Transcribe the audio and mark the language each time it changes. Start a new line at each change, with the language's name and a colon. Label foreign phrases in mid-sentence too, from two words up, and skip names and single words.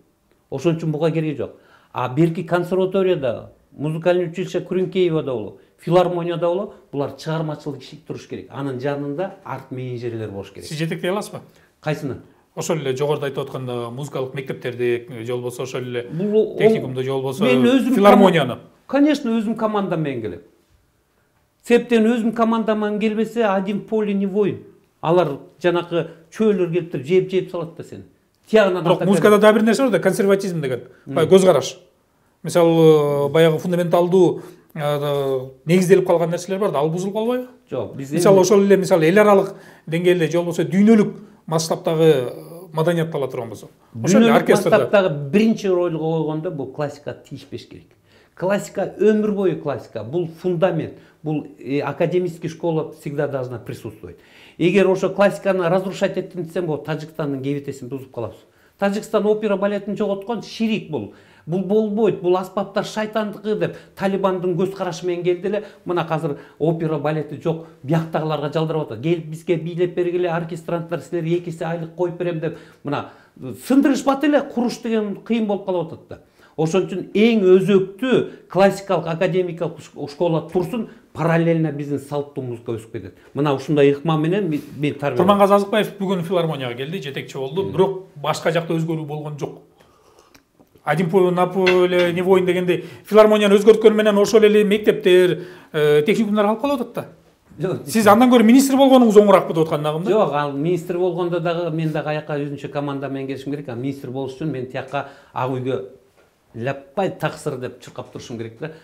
Kyrgyz: Ошон үчүн буга кереги жок. А берки консерваторияда,
Russian: музыкальный училище
Kyrgyz: Күрүнкеевада болобу, филармонияда болобу, булар чыгармачылык иши туруш керек. Анын жанында арт менеджерлер болуш керек. Сиз жетектей аласызбы? Кайсыны? Ошол эле жогоруда айтып атканда музыкалык мектептерди, же болбосо ошол эле техникумду, же болбосо филармонияны. Конечно, өзүм командам менен келем. Себептен өзүм командам менен келбесе,
Russian: один поле не воин.
Kyrgyz: Алар жанакы чөөлөр келип жеп салат да сени. Бирок музыкада да бир нерсе бар да, консерватизм деген. Көз караш. Мисалы, баягы фундаменталдуу негизделип калган нерселер бар да, ал бузулуп калбайбы? Жок, биз мисалы ошол эле эл аралык деңгээлде же болбосо дүйнөлүк масштабтагы маданиятты ала турган болсок. Ошол эле оркестрде масштабтагы биринчи ролго койгондо бул классика тийишпеш керек. Классика өмүр бою классика, бул фундамент, бул
Russian: академический школа всегда должна присутствовать.
Kyrgyz: Эгер ошо классиканы
Russian: разрушать этим
Kyrgyz: десем, бул Тажикстандын кебетесин бузуп калабыз. Тажикстан опера балетин жоготкон ширик бул. Бул болбойт, бул аспаптар шайтандыкы деп Талибандын көз карашы менен келди эле. Мына азыр опера балети жок, бияктагыларга жалдырып атат. Келип бизге бийлеп бергиле, оркестранттар силер 2 эсе айлык коюп берем деп, мына сындырышпат эле, куруш деген кыйын болуп калып атат да. Ошон үчүн эң өзөктүү классикалык академикалык школа турсун, параллельно биздин салттуу музыка өсүп кетет. Мына ушундай ыкма менен мен тарбия. Турмангазы Азыкбаев бүгүн филармонияга келди, жетекчи болду, бирок башка жакта өзгөрүү болгон жок.
Russian: Один поле на поле не воин
Kyrgyz: дегенде филармонияны өзгөрткөн менен ошол эле мектептер, техникумдар калып калып атат да. Сиз андан көрө министр болгонуңуз оңуракпы деп аткандагым да? Жок, ал министр болгондо дагы мен дагы аяка өзүнчө команда менен келишим керек. А министр болуш үчүн мен тияка ак үйгө ляппай таксыр деп чуркап турушум керек да.